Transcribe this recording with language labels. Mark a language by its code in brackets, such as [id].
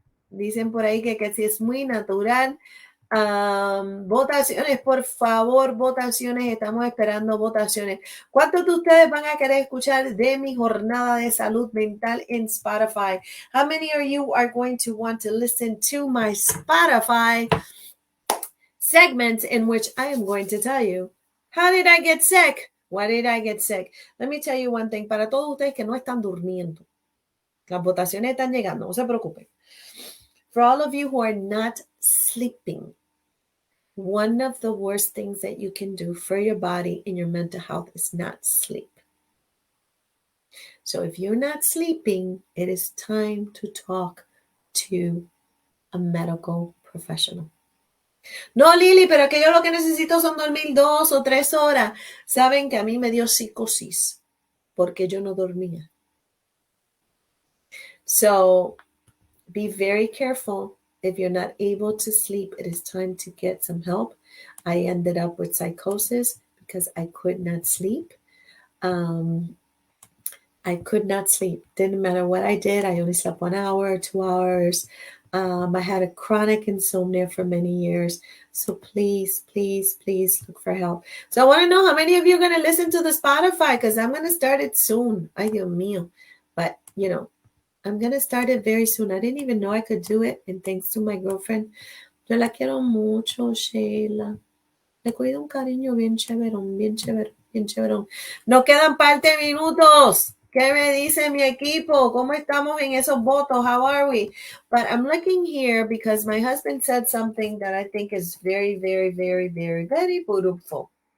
[es] Dicen por ahí que Ketsi es muy natural. Votaciones, por favor, votaciones. Estamos esperando votaciones. ¿Cuántos de ustedes van a querer escuchar de mi jornada de salud mental en Spotify? [en] How many of you are going to want to listen to my Spotify segment in which I am going to tell you, how did I get sick? Why did I get sick? Let me tell you one thing. [es] Para todos ustedes que no están durmiendo, las votaciones están llegando, no se preocupen. [en] For all of you who are not sleeping, one of the worst things that you can do for your body and your mental health is not sleep. So if you're not sleeping, it is time to talk to a medical professional. [es] No, Lily, pero que yo lo que necesito son dormir 2 o 3 horas. Saben que a mí me dio psicosis porque yo no dormía. [en] So be very careful. If you're not able to sleep, it is time to get some help. I ended up with psychosis because I could not sleep. I could not sleep. Didn't matter what I did. I only slept 1 hour, 2 hours. I had a chronic insomnia for many years. So please, please, please look for help. So I want to know how many of you are going to listen to the Spotify because I'm going to start it soon. [es] Ay, Dios mío. [en] But, you know, I'm going to start it very soon. I didn't even know I could do it. And thanks to my girlfriend. [es] Yo la quiero mucho, Sheila. Le cuido un cariño bien chéverón, bien chéverón, bien chéverón. Nos quedan parte de minutos. ¿Qué me dice mi equipo? ¿Cómo estamos en esos votos? [en] How are we? But I'm looking here because my husband said something that I think is very, very, very, very, very beautiful.